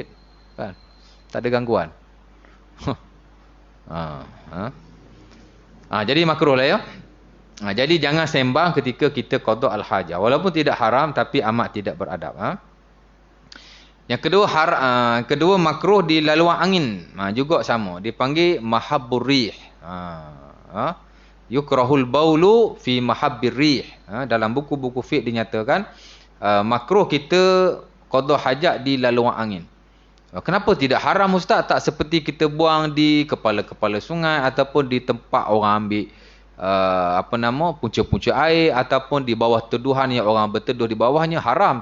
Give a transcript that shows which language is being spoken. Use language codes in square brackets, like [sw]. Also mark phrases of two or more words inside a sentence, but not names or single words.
[ms] Kan? Tak ada gangguan. Jadi makruh lah ya. Jadi jangan sembang ketika kita [ar] قضاء الحاجة. [ms] Walaupun tidak haram tapi amat tidak beradab. Yang kedua makruh di laluan angin. Juga sama. Dipanggil [ar] مهب الريح. يكره البول في مهب الريح. [ms] Dalam buku-buku fiqh dinyatakan makruh kita qada hajat di laluan angin. Kenapa tidak haram ustaz? Tak seperti kita buang di kepala-kepala sungai ataupun di tempat orang ambil punca-punca air ataupun di bawah teduhan yang orang berteduh di bawahnya, haram.